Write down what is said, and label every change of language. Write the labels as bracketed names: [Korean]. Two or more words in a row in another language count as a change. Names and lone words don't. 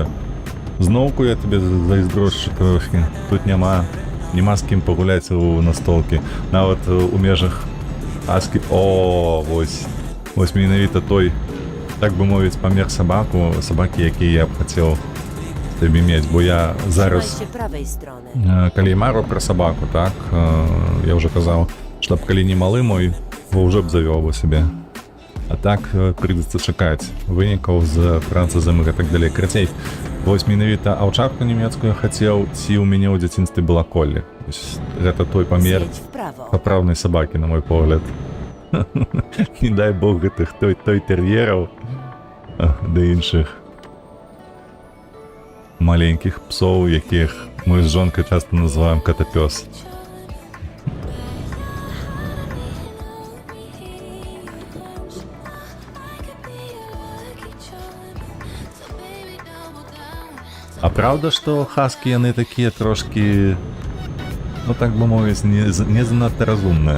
[Belarusian] Зноўку я тебе зайздрошчу трошкі. Тут няма з кім пагуляць у настолкі. Нават у межах аскі... О, вось менавіта той, так бы мовіць, памер сабакі, які я б хацеў табе мець, бо я зараз... [Polish] Trzymaj się prawej strony. [Belarusian] Калі мару пра сабаку, так, я ўжо казаў, што б калі не малы мой, бо ўжо б завёў бы сабе. А так прыйдзецца чакаць вынікаў з працы замых і так далей. Карацей, вось менавіта аўчарку нямецкую хацеў, ці ў мяне ў дзяцінстве была коллі. Гэта той памер [Polish] Zjedź w prawo. [Belarusian] папраўнай сабакі, на мой погляд. Не дай бог гэтых той тэр'ераў да іншых маленькіх псоў, якіх мы з жонкай часта называем катапёс. А правда, што хаскі яны такія трошкі, ну так бы мовіць, не занадта разумныя?